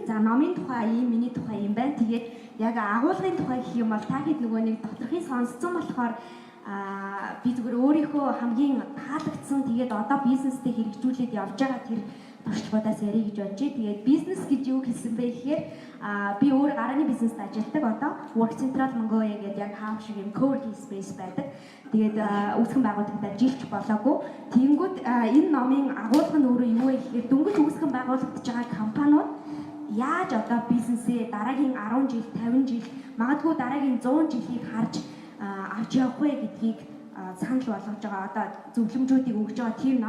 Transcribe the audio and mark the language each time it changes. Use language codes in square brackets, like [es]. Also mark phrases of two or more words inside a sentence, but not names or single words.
[mn] За номын тухай ийм, миний тухай юм байна. Тэгээд яг агуулгын тухай гэх юм бол та хэд нөгөө нэг доторхын сонсцсон болохоор би зүгээр өөрийнхөө хамгийн таалагдсан тэгээд одоо бизнестэй хэрэгжүүлээд явж байгаа тэр туршлагуудаас ярих гэж бодож байна. Тэгээд бизнес гэж юу хэлсэн бэ гэхээр би өөр гарааны бизнест ажилладаг одоо Work Central Mongolia гэдэг яг хаав шиг юм [en] co-working space [mn] байдаг. Тэгээд үүсгэн байгуулагдаад жилч болоогүй. Тэгэнгүүт энэ номын агуулга нь өөрөө юу вэ гэхээр дөнгөж үүсгэн байгуулагдаж байгаа компаниуд яаж одоо бизнесээ дараагийн 10 жил, 50 жил, магадгүй дараагийн 100 жилийг харж авч явах вэ гэдгийг санал болгож байгаа одоо зөвлөмжүүдийг өгж байгаа тийм ном.